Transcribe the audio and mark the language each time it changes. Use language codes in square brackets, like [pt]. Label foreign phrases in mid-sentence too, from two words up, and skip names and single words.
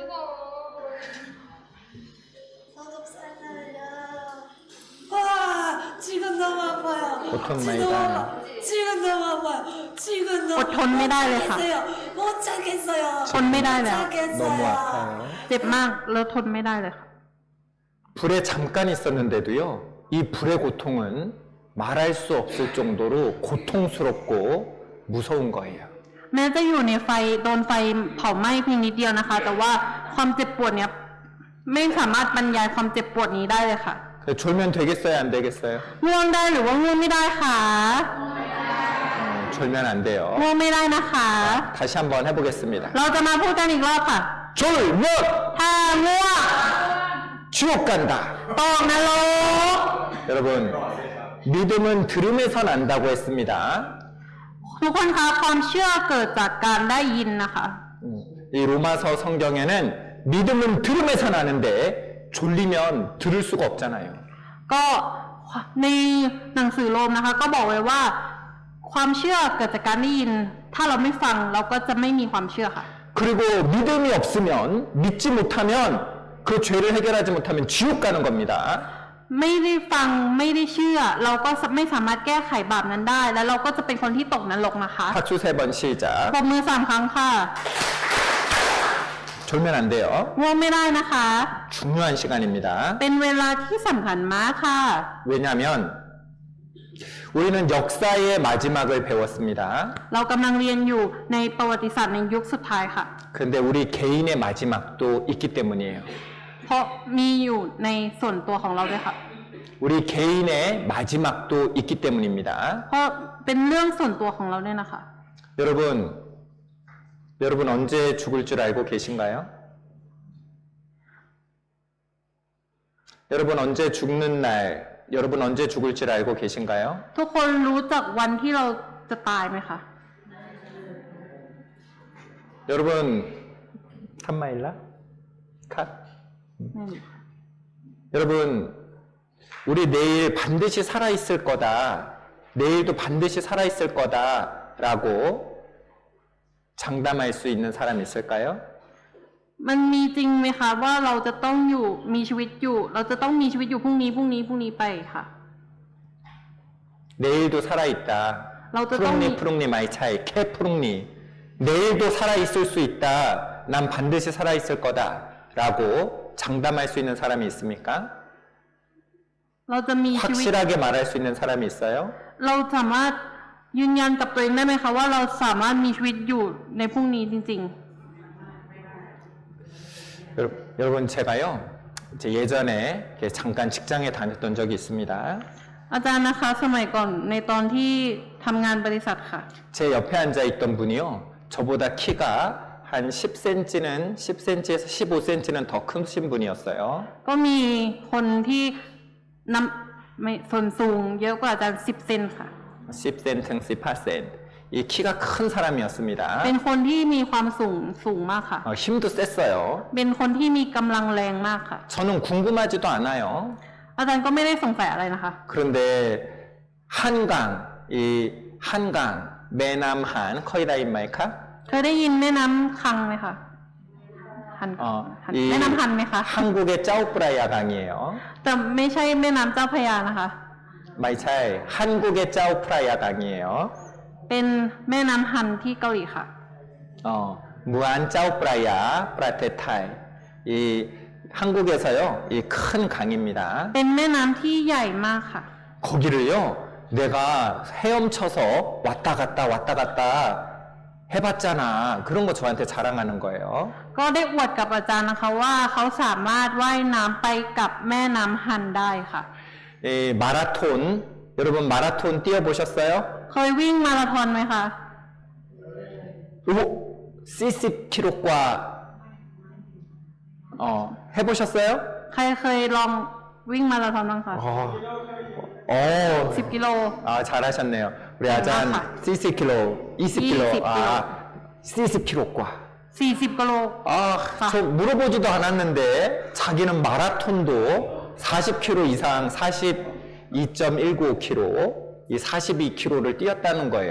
[ko] 와, 지금 너무 아파요. 고통마이다. 지금 너무 아파요. 지금 너무 [th] อดทนไม่ได้เลยค่ะ [ko] 못 참겠어요. [th] ทนไม่ได้แล้ว [ko] 너무 아파요. [th] เจ็บมากแล้วทนไม่ได้เลยค่ะ [ko] 불에 잠깐 있었는데도요, 이 불의 고통은 말할 수 없을 정도로 고통스럽고 무서운 거예요. [th] แม้จะอยู่ในไฟโดนไฟเผาไหม้เพียงนิดเดียวนะคะ แต่ว่าความเจ็บปวดเนี้ยไม่สามารถบรรยายความเจ็บปวดนี้ได้เลยค่ะ [ko] 졸면 되겠어요, 안 되겠어요? [th] ง่วงได้หรือว่าง่วงไม่ได้ค่ะ [ko] 졸면 안 돼요. [th] ง่วงไม่ได้นะคะ [ko] 다시 한번 해보겠습니다. [th] เราจะมาพูดกันอีกรอบค่ะ [ko] 졸면 [th] ถ้าง่วง [ko] 지옥 간다. [th] ตกนรก [ko] 여러분, 믿음은 들음에서 난다고 했습니다. [th] ทุกคนคะความเชื่อเกิดจากการได้ยินนะคะ [ko] 이 로마서 성경에는 믿음은 들음에서 나는데 졸리면 들을 수가 없잖아요. [th] ก็ในหนังสือโรมนะคะ ก็บอกไว้ว่า ความเชื่อเกิดจากการได้ยิน ถ้าเราไม่ฟังเราก็จะไม่มีความเชื่อค่ะ [ko] 그리고 믿음이 없으면 믿지 못하면 그 죄를 해결하지 못하면 지옥 가는 겁니다. [th] ไม่ได้ฟังไม่ได้เชื่อ เราก็ไม่สามารถแก้ไขบาปนั้นได้ แล้วเราก็จะเป็นคนที่ตกนรกนะคะ [ko] 박수 3번 시작. [th] ปรบมือ3 ครั้งค่ะ [ko] 졸면 안 돼요. [th] ง่วงไม่ได้นะคะ [ko] 중요한 시간입니다. [th] เป็นเวลาที่สำคัญมากค่ะ [ko] 왜냐하면 우리는 역사의 마지막을 배웠습니다. [th] เรากำลังเรียนอยู่ในประวัติศาสตร์ในยุคสุดท้ายค่ะ [ko] 그런데 우리 개인의 마지막도 있기 때문이에요. [th] เพราะมีอยู่ในส่วนตัวของเราด้วยค่ะ [ko] 우리 개인의 마지막도 있기 때문입니다. [th] เพราะเป็นเรื่องส่วนตัวของเราด้วยนะคะ [ko] 여러분 언제 죽을 줄 알고 계신가요? 여러분 언제 죽는 날, 여러분 언제 죽을 줄 알고 계신가요? [th] ทุกคนรู้จักวันที่เราจะตายไหมคะ [ko] 여러분 칸마일라? 컷? [th] ไม่รู้ [ko] 여러분 우리 내일 반드시 살아있을 거다. 내일도 반드시 살아있을 거다라고 장담할 수 있는 사람 있을까요? [th] มันมีจริงไหมคะว่าเราจะต้องอยู่มีชีวิตอยู่ เราจะต้องมีชีวิตอยู่พรุ่งนี้ไปค่ะ [ko] 내일도 살아있다. 나도 [th] พรุ่งนี้ ไม่ใช่ แค่พรุ่งนี้ [ko] 내일도 살아있을 수 있다. 난 반드시 살아있을 거다라고 장담할 수 있는 사람이 있습니까? [th] เราจะมีชีวิต [ko] 확실하게 말할 수 있는 사람이 있어요? [th] เราสามารถยืนยันกับตัวเองได้ไหมคะว่าเราสามารถมีชีวิตอยู่ในพรุ่งนี้จริง [ko] 여러분 제가요 이제 예전에 잠깐 직장에 다녔던 적이 있습니다. [th] ๆ อาจารย์นะคะสมัยก่อนในตอนที่ทำงานบริษัทค่ะ [ko] 제 옆에 앉아 있던 분이요 저보다 키가 한 10cm는 10cm에서 15cm는 더 크신 분이었어요. [th] ก็มีคนที่น้ำไม่ส่วนสูงเยอะกว่าอาจารย์10 เซนค่ะ [ko] 10cm, 18cm. 이 키가 큰 사람이었습니다. [th] เป็นคนที่มีความสูงมากค่ะ [ko] 힘도 셌어요. [th] เป็นคนที่มีกำลังแรงมากค่ะ [ko] 저는 궁금하지도 않아요. [th] อาจารย์ก็ไม่ได้สงสัยอะไรนะคะ [ko] 그런데 한강, 이 한강, [th] แม่น้ำฮัน เคยได้ยินไหมคะ? เคยได้ยินแม่น้ำคังไหมคะหัน [ko] 이 [th] แม่น้ำฮันไหมคะ [ko] 한국의 짜오프라야 강이에요. [th] แต่ไม่ใช่แม่น้ำเจ้าพระยานะคะ [ko] 마이차이 한국의 짜오프라야 강이에요. [th] เป็นแม่น้ำฮันที่เกาหลีค่ะ เหมือน เจ้าพระยา ประเทศไทย. [ko] 이 한국에서요, 이 큰 강입니다. [th] เป็นแม่น้ำที่ใหญ่มากค่ะ [ko] 거기를요, 내가 헤엄쳐서 왔다 갔다 해봤잖아. 그런 거 저한테 자랑하는 거예요. [th] ก็ได้อวดกับอาจารย์นะคะว่าเขาสามารถว่ายน้ำไปกับแม่น้ำฮันได้ค่ะ [ko] 이 마라톤, 여러분 마라톤 뛰어보셨어요? [th] เคยวิ่งมาราธอนไหมคะ [ko] 오, 40km과 해보셨어요? [th] ใครเคยลองวิ่งมาราธอนบ้างคะ 10 กิโล [ko] 잘하셨네요. 우리 아잔 아하. 40km, 20km, 40km과. [th] 40 กิโล [ko] 저 물어보지도 않았는데 자기는 마라톤도 40km 이상, 42.195km, 이 42km를 뛰었다는 거예요.